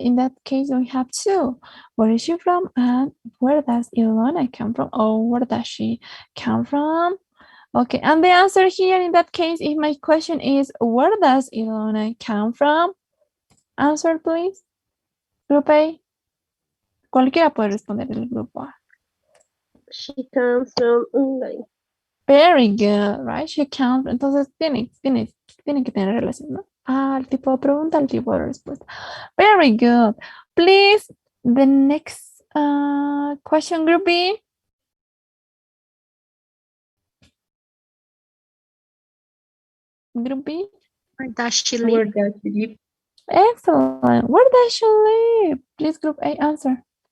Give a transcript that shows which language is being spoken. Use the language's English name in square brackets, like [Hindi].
[English] In that case, we have two. Where is she from? And where does Ilona come from? Or where does she come from? Okay, and the answer here in that case, if my question is, where does Ilona come from? Answer, please. Group A. [Spanish] Cualquiera puede responder del grupo A. [English] She comes from Hungary. Very good, right? She comes. [Spanish] Entonces, tiene que tener relación, ¿no? Al tipo de pregunta, al tipo de respuesta. [English] Very good. Please, the next question, group B. Group B. Where does she Where live? does she live? Excellent. Where does she live? Please, group A, answer.